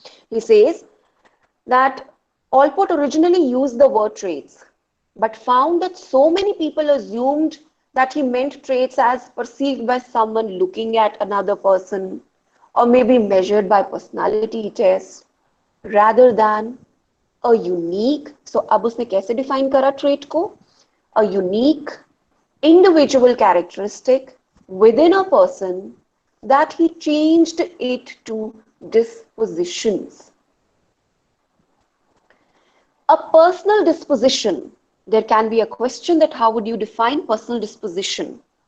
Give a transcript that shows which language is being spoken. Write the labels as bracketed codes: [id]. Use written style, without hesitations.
[en] He says that Allport originally used the word traits, but found that so many people assumed that he meant traits as perceived by someone looking at another person, or maybe measured by personality tests, rather than a unique. [hi] So अब उसने कैसे define करा trait को? [en] A unique individual characteristic within a person that he changed it to dispositions. A personal disposition, there can be a question that how would you define personal disposition?